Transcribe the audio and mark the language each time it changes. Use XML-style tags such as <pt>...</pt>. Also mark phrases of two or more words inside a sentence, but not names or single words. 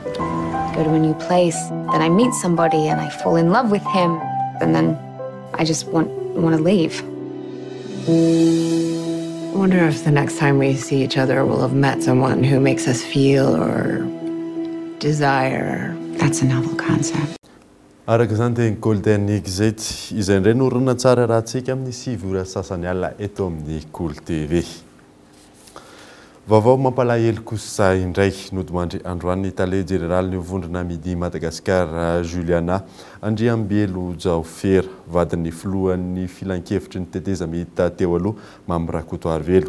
<en>Go to a new place, then I meet somebody and I fall in love with him, and then I just want to leave. I wonder if the next time we see each other we'll have met someone who makes us feel or desire. That's a novel concept.</en> <mg>Araka izany teny Golden Exit izay indray norona tsara raha antsika amin'ny 7 ora sasany alina eto amin'ny Cool TV. Vaovao mampalahelo kosa indray nodimandry androany Tale Général ny vondrona midi Madagasikara Juliana Andriambelo Jaofera vadiny filohan'ny filan-kevitry ny teteza mihita teo aloha Mamirakoto Arvelo.</mg>